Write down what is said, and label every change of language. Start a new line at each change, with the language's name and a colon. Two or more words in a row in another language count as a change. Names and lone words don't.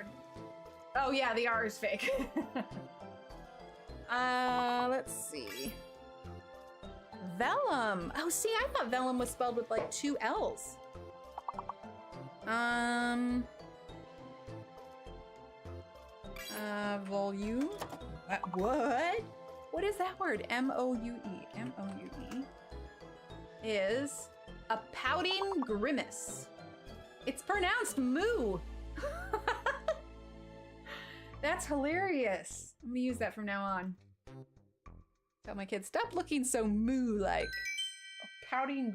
English: Oh yeah, the R is fake. Let's see. Vellum. Oh, see, I thought vellum was spelled with like 2 L's. Volume. What? What is that word? M-O-U-E. M-O-U-E is a pouting grimace. It's pronounced moo. That's hilarious. I'm gonna use that from now on. Tell my kids, stop looking so moo-like.